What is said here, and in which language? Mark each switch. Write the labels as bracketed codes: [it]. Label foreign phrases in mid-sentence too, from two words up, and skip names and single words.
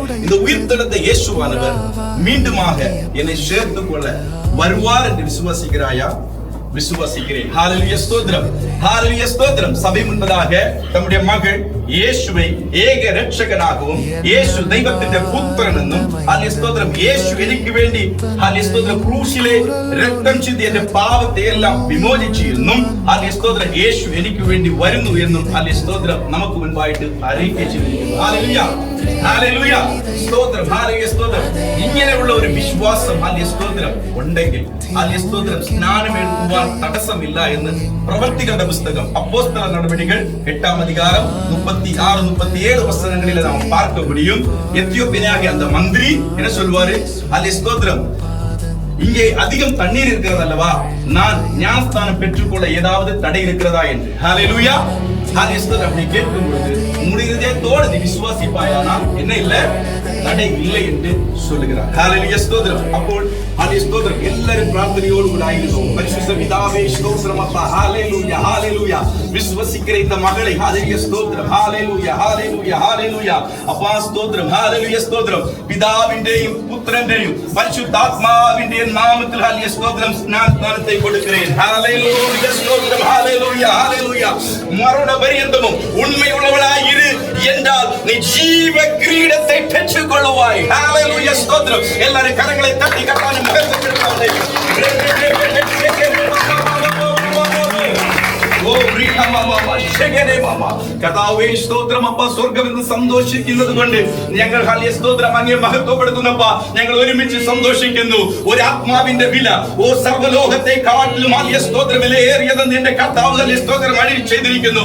[ta] இந்த உயிர்த்தெழுந்த இயேசுவானவர் மீண்டுமாக என்னை சேர்த்துக் கொள்ள வருவார் என்று விசுவாசிக்கிறாயா? விசுவாசிக்கிறேன். ஹல்லேலூயா, ஸ்தோத்திரம். ஹல்லேலூயா, ஸ்தோத்திரம். சபை முன்பதாக நம்முடைய மகள் இயேசுவை ஏக இரட்சகனாகவும் இயேசு தெய்வத்தின் புத்திரன் என்றும், ஹல்லேலூயா, ஸ்தோத்திரம், இயேசு எனக்கு வேண்டி ஹல்லேலூயா, ஸ்தோத்திரம், [ml] ക്രൂശിലെ രക്തം ചിന്തി എന്റെ പാപത്തെ എല്ലാം വിമോചിച്ചു എന്നും, ഹല്ലേലൂയ, സ്തോത്രം, യേശു എനിക്ക് വേണ്ടി വരുന്നു എന്നും, ഹല്ലേലൂയ, സ്തോത്രം, നമുക്ക് മുൻപായിട്ട് അറിയിച്ചിരിക്കുന്നു. ഹല്ലേലൂയ, ഹല്ലേലൂയ, സ്തോത്രം. ഹല്ലേലൂയ, സ്തോത്രം. ഇങ്ങനെയുള്ള ഒരു വിശ്വാസം, ഹല്ലേലൂയ, സ്തോത്രം, ഉണ്ടെങ്കിൽ, ഹല്ലേലൂയ, സ്തോത്രം, സ്നാനമേൽക്കുവാൻ തടസ്സമില്ല എന്ന് പ്രവൃത്തികളുടെ പുസ്തകം അപ്പോസ്തല നടപടികൾ 8-ാം [ta] அதிகாரம் 36-37 வசனங்களில் நாம் பார்க்க முடியும். எத்தியோப்பியனாகிய அந்த மந்திரி என்ன சொல்வாரு? ஹல்லேலூயா, ஸ்தோத்திரம், இங்கே அதிகம் தண்ணீர் இருக்கிறது அல்லவா, நான் ஞானஸ்தானம் பெற்றுக்கொள்ள ஏதாவது தடை இருக்கிறதா என்று. ஹல்லேலூயா, ஹல்லேலூயா, ஸ்தோத்திரம். அப்படி கேட்கும் பொழுது உம்முடைய இதயத்தோடு நீ விசுவாசிப்பாயானால் என்ன இல்லை, தடை இல்லை என்று சொல்லுகிறார். ஹல்லேலூயா, ஸ்தோத்திரம். [ml] അപ്പോൾ ഹല്ലേലൂയ, സ്തോത്രം, എല്ലാവരും പ്രാർത്ഥനയോடு கூட ആയിരുന്നു. പരിശുദ്ധ പിതാവേ, സ്തോത്രം [ta] அப்பா. ஹல்லேலூயா, ஹல்லேலூயா. விசுவாசிக்கிற இந்த மகளை, ஹல்லேலூயா, ஸ்தோத்திரம், ஹல்லேலூயா, ஹல்லேலூயா, ஹல்லேலூயா. அப்பா, ஸ்தோத்திரம், ஹல்லேலூயா, ஸ்தோத்திரம். [ml] പിതാവിന്റെയും പുത്രന്റെയും പരിശുദ്ധാത്മാവിന്റെയും നാമത്തിൽ, ഹല്ലേലൂയ, സ്തോത്രം, സ്നാനത്തെ കൊടുக்கிறேன். [ta] ஹல்லேலூயா, ஸ்தோத்திரம், ஹல்லேலூயா, ஹல்லேலூயா. மரண பரியந்தமும் உண்மையுள்ளவளாய் இரு என்றால் நீ ஜீவ கிரீடத்தை பெற்றுக் கொள்வாய். ஹல்லேலூயா, ஸ்தோத்திரம். எல்லாரும் கரங்களை தட்டி கர்த்தாவின் முகத்தை பெற்றுக்கொள்ளுங்கள். [ml] കർത്താവേ, സ്തോത്രം അപ്പ. സ്വർഗ്ഗമെന്ന് സന്തോഷിക്കുന്നത് കൊണ്ട് ഞങ്ങൾ, ഹല്ലേലൂയ, സ്തോത്രം, അങ്ങേ മഹത്വപ്പെടുത്തുന്നപ്പ. ഞങ്ങൾ ഒരുമിച്ച് സന്തോഷിക്കുന്നു. ഒരു ആത്മാവിന്റെ വില സർവ്വലോകത്തെ കാട്ടിലും, ഹല്ലേലൂയ, സ്തോത്രം, വിലയേറിയതെന്ന് എന്റെ കർത്താവ്, ഹല്ലേലൂയ, സ്തോത്രം, അരുളി ചെയ്തിരിക്കുന്നു.